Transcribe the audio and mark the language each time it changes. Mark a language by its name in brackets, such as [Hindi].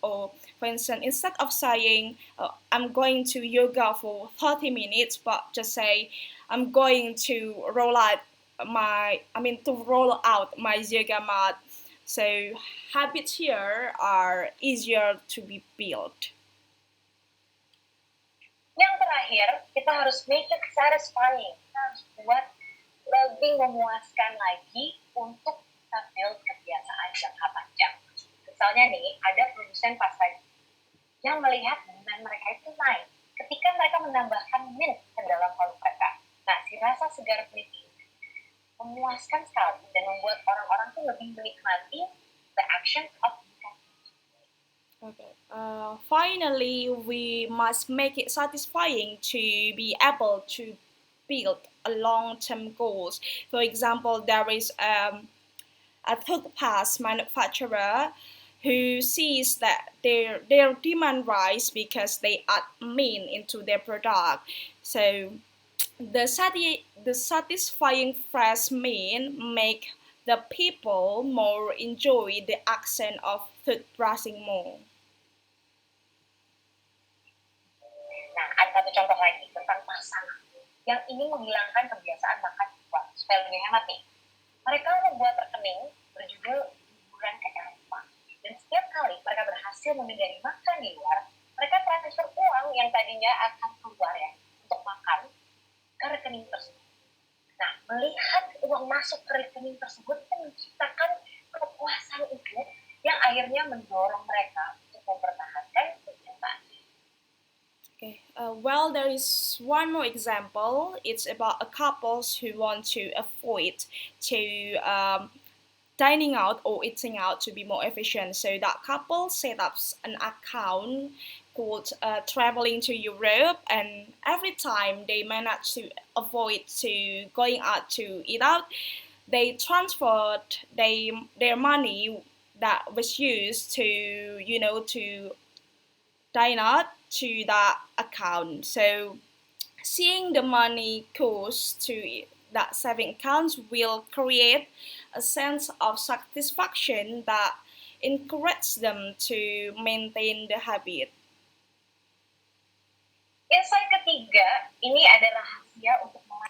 [English] Or for instance, instead of saying I'm going to yoga for 30 minutes, but just say I'm going to roll out my yoga mat. So habits here are easier to be built. [Indonesian] Yang terakhir, kita harus [English] make it satisfying. [Indonesian] Kita harus buat lebih memuaskan lagi untuk kita build kebiasaan jangka panjang. Misalnya nih, ada produsen pasta yang melihat demand mereka itu naik ketika mereka menambahkan mint ke dalam produk mereka. Nah, si rasa segar mint ini memuaskan sekali dan membuat orang-orang tuh lebih menikmati [English] the action of Okay. Finally, we must make it satisfying to be able to build a long-term goals. For example, there is a toothpaste manufacturer who sees that their demand rise because they add mint into their product. So the satisfying fresh mint make the people more enjoy the action of toothbrushing more. [Indonesian] Nah, ada satu contoh lagi tentang pasangan yang ingin menghilangkan kebiasaan makan di luar supaya lebih hemat nih. Mereka membuat rekening berjudul liburan ke Eropa. Dan setiap kali mereka berhasil menghindari makan di luar, mereka transfer uang yang tadinya akan keluar ya untuk makan ke rekening tersebut. Nah, melihat uang masuk ke rekening tersebut itu menciptakan kepuasan itu yang akhirnya mendorong mereka untuk mempertahankan kebiasaan. [English] Okay. Well, there is one more example. It's about a couples who want to avoid to dining out or eating out to be more efficient. So that couple set up an account called traveling to Europe, and every time they manage to avoid to going out to eat out, they transferred their money that was used to dine to that account. So seeing the money goes to that saving accounts will create a sense of satisfaction that encourages them to maintain the habit. [Indonesian] Insight ketiga, ini ada rahasia untuk menyerah.